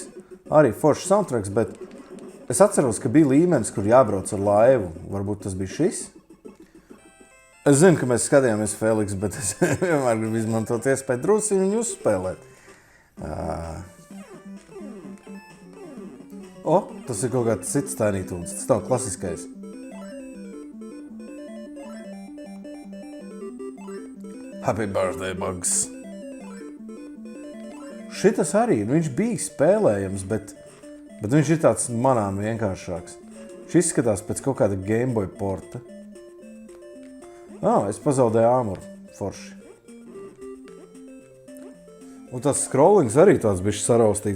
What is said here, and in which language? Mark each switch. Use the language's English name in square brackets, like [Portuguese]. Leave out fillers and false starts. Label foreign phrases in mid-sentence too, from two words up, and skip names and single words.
[Latvian] Arī foršs soundtracks, bet es atceros, ka bija līmenis, kur jābrauc ar laivu. Varbūt tas bija šis? Es zinu, ka mēs skatījāmies Feliks, bet es vienmēr gribu izmantot iespēju drusku viņu uzspēlēt. Tas ir kaut kāds cits tainītūns. Tas nav klasiskais. [English] Happy birthday, Bugs. [Latvian] Šitas arī, viņš bija spēlējams, bet viņš ir tāds manām vienkāršāks. Šis izskatās pēc kaut kāda Game Boy porta. Es pazaudēju āmuru. Forši. Un tas scrollings arī tāds bišķi saraustīts.